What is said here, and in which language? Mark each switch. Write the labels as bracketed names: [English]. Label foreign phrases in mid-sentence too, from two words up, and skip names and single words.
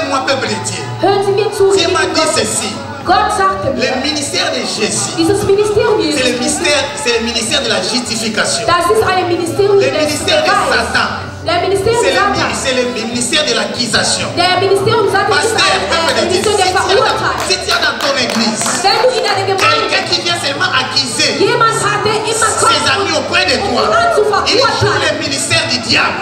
[French] peuple de Dieu. [German] Hören Sie mir zu. [French] Dieu m'a dit ceci. [German] Gott sagte mir, [French] Le ministère de Jésus, [German] dieses Ministerium Jesus, [French] c'est le ministère de la justification. [German] das ist ein Ministerium [French] Le ministère de Satan, c'est le ministère de l'accusation. [German] Der Ministerium Satan ist [French] Pasteur, [German] ein Ministerium der Verurteilung. [French] si tu es dans ton église, [German] Wenn du in deiner Gemeinde [French] quelqu'un qui vient seulement accuser [German] jemand hat, der immer kommt, [French] ses amis auprès de toi, il joue le ministère du diable.